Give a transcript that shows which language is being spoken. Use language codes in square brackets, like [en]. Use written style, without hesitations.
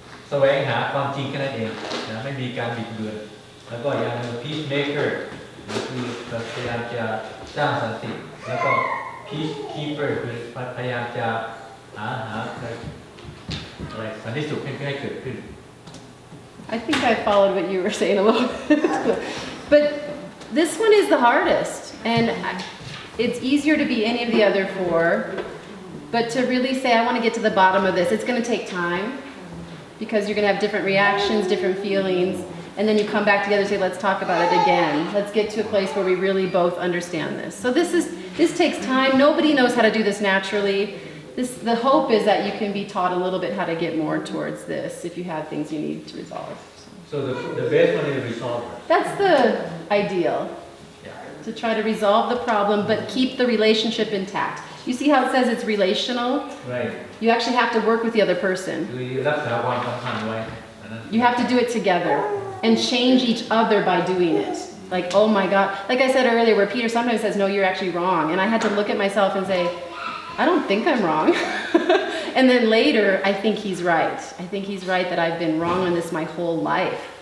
[th] แสวงหาความจริงแค่นั้นเองนะไม่มีการบิดเบือนแล้วก็อย่าง peacemaker คือพยายามจะสร้างสันติแล้วก็ peacekeeper คือพยายามจะหาอะไรสันติสุขให้เกิดขึ้น [en] I think I followed what you were saying a little bit. But this one is the hardest. And it's easier to be any of the other four. But to really say, I want to get to the bottom of this, it's going to take time. Because you're going to have different reactions, different feelings. And then you come back together and say, let's talk about it again. Let's get to a place where we really both understand this. So this takes time. Nobody knows how to do this naturally. The hope is that you can be taught a little bit how to get more towards this if you have things you need to resolve. So the best one is resolver. That's the ideal. To try to resolve the problem but keep the relationship intact. You see how it says it's relational? Right. You actually have to work with the other person. [th] คือรักษาความสัมพันธ์ไว้อันนั้น [en] You have to do it together and change each other by doing it. Like, oh my God. Like I said earlier, where Peter sometimes says, no, you're actually wrong. And I had to look at myself and say, I don't think I'm wrong. And then later, I think he's right. I think he's right that I've been wrong on this my whole life.